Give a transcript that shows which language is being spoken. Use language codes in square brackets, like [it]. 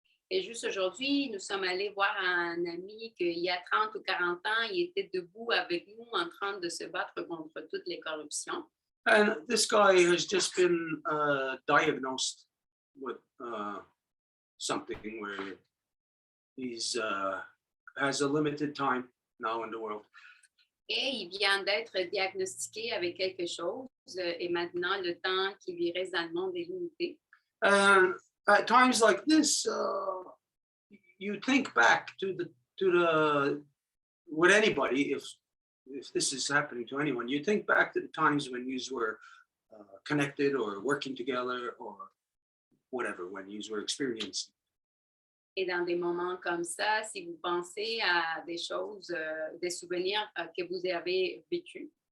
[fr] Et juste aujourd'hui, nous sommes allés voir un ami qu'il y a 30 ou 40 ans, il était debout avec nous en train de se battre contre toutes les corruptions. [en] And this guy has just been diagnosed with something where he's has a limited time now in the world. [fr] Et il vient d'être diagnostiqué avec quelque chose et maintenant le temps qui lui reste dans le monde est limité. [en] And at times like this, you think back to the with anybody, if this is happening to anyone, you think back to the times when you were connected or working together or whatever, when you were experiencing. [fr] Et dans des moments comme ça, si vous pensez à des choses, des souvenirs que vous avez vécus.